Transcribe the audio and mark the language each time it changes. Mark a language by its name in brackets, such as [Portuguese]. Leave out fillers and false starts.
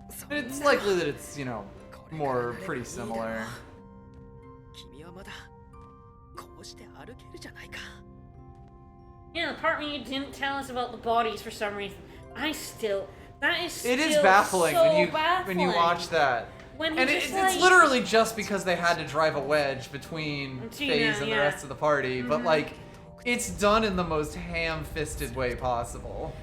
[English] It's likely that it's, you know, more pretty similar. [Japanese] 君はまだこうして歩けるじゃないか。 [English] Yeah, the part where you didn't tell us about the bodies for some reason. That is still It is baffling so when you watch that. When And it's it's literally just because they had to drive a wedge between FaZe and the rest of the party, but like, it's done in the most ham-fisted way possible.